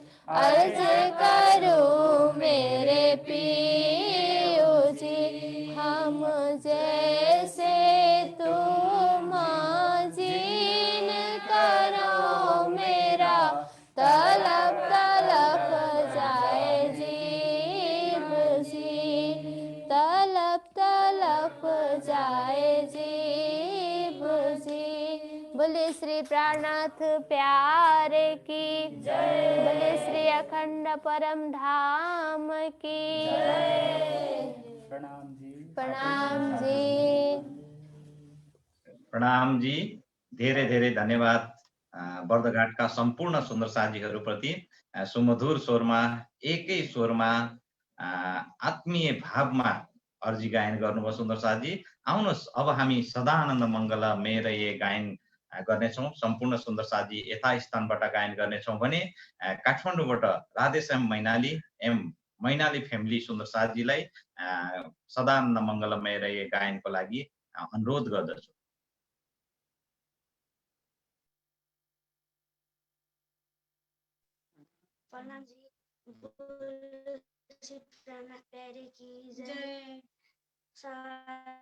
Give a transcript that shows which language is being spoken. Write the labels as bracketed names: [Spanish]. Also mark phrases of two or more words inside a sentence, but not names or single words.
[Hindi] अर्ज करूं मेरे पियो जी, हम जैसे तुम जीन करो मेरा तलब तलब जाए जीव जी, तलब तलब जाए जीव जी। बोले श्री प्राणनाथ प्यारे की जय, बोले श्री अखंड परम धाम की जय। प्रणाम जी। प्रणाम जी, [Nepali] धेरै धेरै धन्यवाद बर्दघाटका सम्पूर्ण सुन्दर साथीहरूप्रति सुमधुर स्वरमा एकै स्वरमा आत्मीय भावमा अर्जी गायन गर्नुभयो सुन्दर साथी। आउनुहोस् अब हामी सदानन्द मङ्गल मेरये गायन गर्नेछौँ। सम्पूर्ण सुन्दर साथी यथास्थानबाट गायन गर्नेछौँ भने काठमाडौँबाट राधेश्याम मैनाली मैनाली फ्यामिली सुन्दर साथीलाई सदानन्द मङ्गल मेरये गायनको लागि अनुरोध गर्दछु। [Hindi] प्रणाम जी। बोलो श्री प्राणनाथ प्यारे की जय।